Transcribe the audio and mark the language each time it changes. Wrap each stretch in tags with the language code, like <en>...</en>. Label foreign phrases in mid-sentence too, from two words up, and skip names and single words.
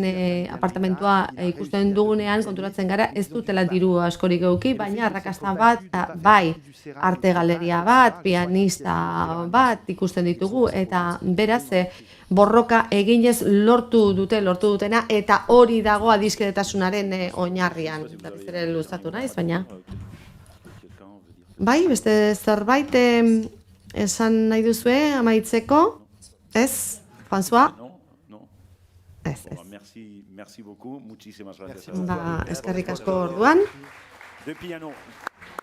<eu>apartamentua ikusten dugunean konturatzen gara ez dutela diru askorik eduki, baina arrakasta bat, bai, arte galeria bat, pianista bat ikusten ditugu, eta beraz borroka eginez lortu dutena, eta hori dago adiskidetasunaren oinarrian. Berriz ere luzatu naiz, baina. Bai, beste zerbait esan nahi duzue amaitzeko? Ez, François? Ez.</eu> <fr>Merci beaucoup,</fr> <es>muchísimas gracias.</es> <eu>Eskerrik asko orduan.</eu> <fr>De piano.</fr>